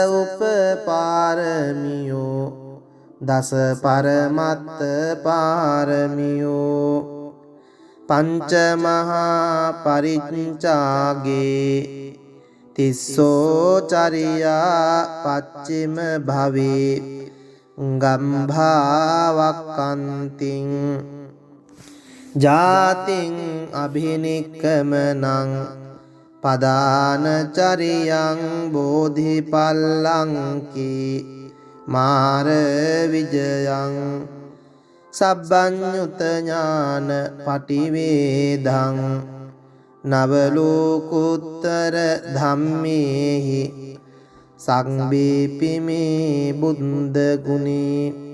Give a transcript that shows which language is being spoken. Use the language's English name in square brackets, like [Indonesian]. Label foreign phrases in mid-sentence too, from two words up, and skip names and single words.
[Pali] උපපාරමියෝ දස පරමත්ත පාරමියෝ පංච මහා පරිච්ඡාගේ තිස්සෝ චරියා පච්චිම භවේ ගම්භාවක්කන්තිං ජාතින් අභිනික්කමනං පදානචරියං බෝධිපල්ලංකී මාර විජයං සබ්බඤ්ඤුත ඥාන පටිවේදං නවලෝකුත්තර ධම්මේහි සංබීපිමේ බුද්ධ ගුණේ